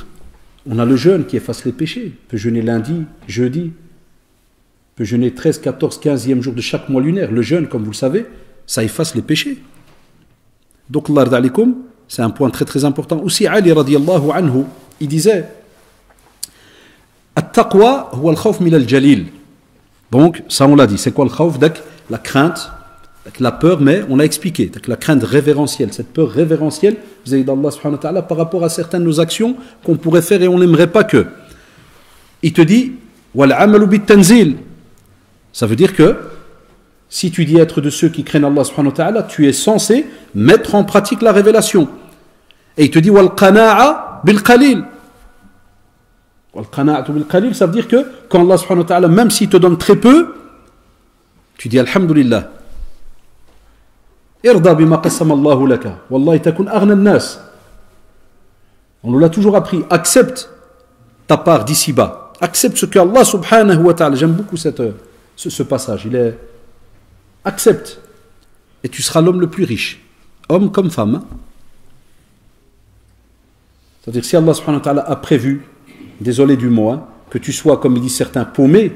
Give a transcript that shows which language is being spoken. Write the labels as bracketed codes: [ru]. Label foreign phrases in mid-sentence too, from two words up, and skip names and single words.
[fr] On a le jeûne qui efface les péchés. On peut jeûner lundi, jeudi. On peut jeûner 13, 14, 15e jour de chaque mois lunaire. Le jeûne, comme vous le savez, ça efface les péchés. Donc, [ar] الله عليكم, [fr] c'est un point très très important. Aussi, Ali [ar] رضي الله عنه, [fr] il disait, [ar] التقوى هي الخوف من الجليل. [fr] Donc, ça on l'a dit. C'est quoi le khawf? La crainte, la peur, mais on l'a expliqué. La crainte révérentielle, cette peur révérentielle vis-à-vis d'Allah [ar] سبحانه وتعالى [fr] par rapport à certaines de nos actions qu'on pourrait faire et on n'aimerait pas que. Il te dit, [ar] والعمل بالتنزيل. [fr] Ça veut dire que si tu dis être de ceux qui craignent Allah [ar] سبحانه وتعالى, [fr] tu es censé mettre en pratique la révélation. Et il te dit, [ar] والقناعة بالقليل. [fr] Ça veut dire que quand Allah [ar] سبحانه وتعالى, [fr] même s'il te donne très peu, tu dis Alhamdulillah. [ar] ارض بما قسم الله لك والله تكن أغنى الناس. [fr] On nous l'a toujours appris. Accepte ta part d'ici-bas. Accepte ce que Allah [ar] سبحانه وتعالى. [fr] J'aime beaucoup ce passage. Il est accepte. Et tu seras l'homme le plus riche. Homme comme femme. Hein? C'est-à-dire si Allah [ar] سبحانه وتعالى [fr] a prévu, désolé du mot, hein, que tu sois, comme ils disent certains, paumé.